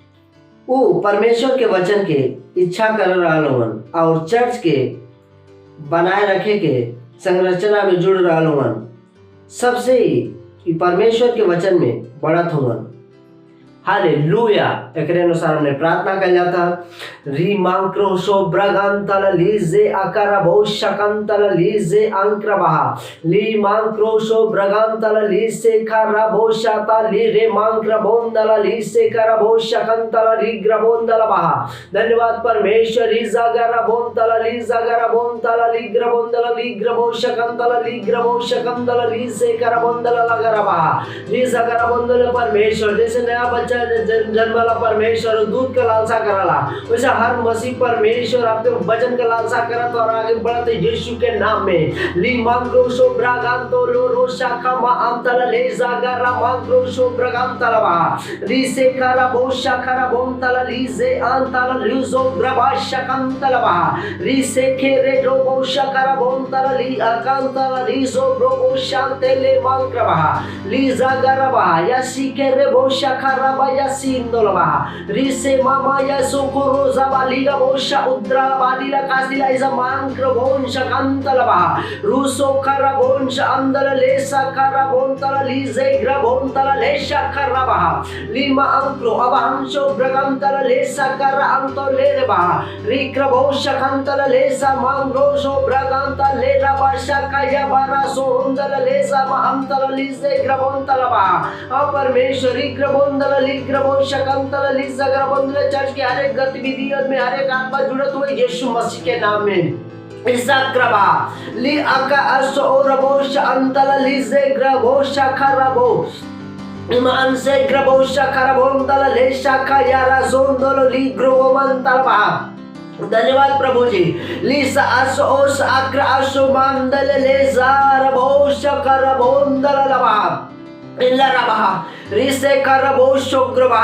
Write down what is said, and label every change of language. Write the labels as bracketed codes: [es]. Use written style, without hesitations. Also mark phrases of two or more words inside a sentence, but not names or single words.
[hne] वो परमेश्वर के वचन के इच्छा कर रहा लोगन और चर्च के बनाए रखे के संरचना में जुड़ रहा लोगन। सबसे ही परमेश्वर के वचन में बढ़त होवन। हालेलुया। एकरे अनुसार हमने प्रार्थना कर जाता री मांक्रोशो ब्रगंतल लीजे आकारा बहुशकंतल लीजे अंक्रबहा ली मांक्रोशो ब्रगंतल लीसे खरा बहुशाता ली रे मांक्रबोंदल लीसे करा बहुशकंतल री ग्रबोंदल बहा। धन्यवाद परमेश्वर। री जागरा बोंतल ली जागरा बोंतल ली ग्रबोंदल ली ग्रबोशकंतल ली ग्रबोशकंतल लीसे करा बोंदल लगरा बहा। री जागरा बोंदल परमेश्वर जैसे नया बच्चा जन्मला परमेश्वर दूध का लालसा कराला वैसे हर मसीह परमेश्वर आपके वचन का लालसा करत और आगे बढ़त यीशु के नाम में। ली मांग्रोशो ब्रागांतो लो शाखा मा अंतल ले जागरा मांग्रोशो ब्रागांतल बा री से करा बो शाखरा बोंतल ली जे अंतल ल्यूजो ब्रबा शकंतल बा री से खेरे रो बो शाखरा बोंतल ली अकांतल ली जो ब्रो शांते ले मांग्रबा ली जागरा बा यासी केरे बो शाखरा या सिंदोलबा रिसे मामा या सोकोरो जाबालिगा बोशा उद्रा बादिला कासिला इजा मांक्र बोंश कंतलबा रूसो करा बोंश अंदल लेसा करा बोंतल लीजे ग्र बोंतल लेशा करबा लीमा अंक्रो अबहंशो ब्रगंतल लेसा करा अंतो लेरबा रिक्र बोश कंतल लेसा मांग्रोशो ब्रगंतल लेरा बाशा काया बारा सोंदल लेसा मा अंतल लीजे ग्र बोंतलबा परमेश्वर रिक्र बोंदल चर्च के हर एक गतिविधियों में हर एक आत्मा जुड़त हुए यीशु मसीह के नाम में। इसाक्रबा ली आका असो रबोश अंतल लीजे ग्रबोश खरबो इमान से ग्रबोश खरबो अंतल लेशा का यारा जोंदलो ली ग्रोमंतलबा। धन्यवाद प्रभु जी। लीसा असोस आक्र असो मंदल लेजार बोश करबोंदल लबा इल्ला रबा रिसे करबो शुक्रबा।